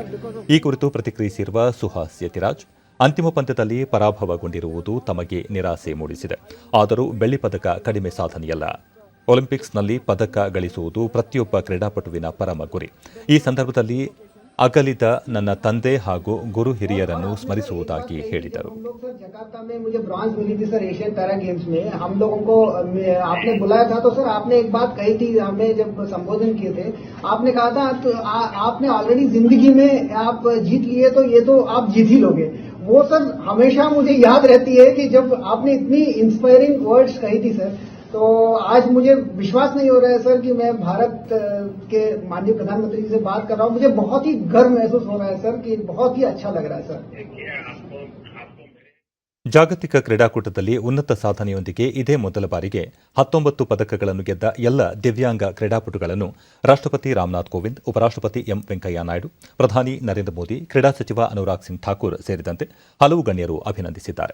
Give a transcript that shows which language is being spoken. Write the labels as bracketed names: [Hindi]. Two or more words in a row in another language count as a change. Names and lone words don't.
[Kannada] ಈ ಕುರಿತು ಪ್ರತಿಕ್ರಿಯಿಸಿರುವ ಸುಹಾಸ್ ಯತಿರಾಜ್, ಅಂತಿಮ ಪಂದ್ಯದಲ್ಲಿ ಪರಾಭವಗೊಂಡಿರುವುದು ತಮಗೆ ನಿರಾಸೆ ಮೂಡಿಸಿದೆ. ಆದರೂ ಬೆಳ್ಳಿ ಪದಕ ಕಡಿಮೆ ಸಾಧನೆಯಲ್ಲ. ಒಲಿಂಪಿಕ್ಸ್ನಲ್ಲಿ ಪದಕ ಗಳಿಸುವುದು ಪ್ರತಿಯೊಬ್ಬ ಕ್ರೀಡಾಪಟುವಿನ ಪರಮ ಗುರಿ. ಈ ಸಂದರ್ಭದಲ್ಲಿ ಅಗಲಿದ ನನ್ನ ತಂದೆ ಹಾಗೂ ಗುರು ಹಿರಿಯರನ್ನು ಸ್ಮರಿಸುವುದಾಗಿ ಹೇಳಿದರು. [Hindi] जकार्ता में मुझे ब्रॉन्ज मिली थी सर एशियन पैरा गेम्स में. हम लोगों को आपने बुलाया था तो सर आपने एक बात कही थी, हमें जब संबोधन किए थे आपने कहा था तो आपने ऑलरेडी जिंदगी में आप जीत लिए तो ये तो आप जीत ही लोगे. वो सर हमेशा मुझे याद रहती है कि जब आपने इतनी [English] inspiring words [Hindi] कही थी सर, तो आज मुझे विश्वास नहीं हो रहा है सर कि मैं भारत के माननीय प्रधानमंत्री जी से बात कर रहा हूं. मुझे बहुत ही गर्व महसूस हो रहा है सर कि बहुत ही अच्छा लग रहा है सर. [Kannada] ಜಾಗತಿಕ ಕ್ರೀಡಾಕೂಟದಲ್ಲಿ ಉನ್ನತ ಸಾಧನೆಯೊಂದಿಗೆ ಇದೇ ಮೊದಲ ಬಾರಿಗೆ 19 ಪದಕಗಳನ್ನು ಗೆದ್ದ ಎಲ್ಲ ದಿವ್ಯಾಂಗ ಕ್ರೀಡಾಪಟುಗಳನ್ನು ರಾಷ್ಟ್ರಪತಿ ರಾಮನಾಥ್ ಕೋವಿಂದ್, ಉಪರಾಷ್ಟ್ರಪತಿ ಎಂ ವೆಂಕಯ್ಯ ನಾಯ್ಡು, ಪ್ರಧಾನಿ ನರೇಂದ್ರ ಮೋದಿ, ಕ್ರೀಡಾ ಸಚಿವ ಅನುರಾಗ್ ಸಿಂಗ್ ಠಾಕೂರ್ ಸೇರಿದಂತೆ ಹಲವು ಗಣ್ಯರು ಅಭಿನಂದಿಸಿದ್ದಾರೆ.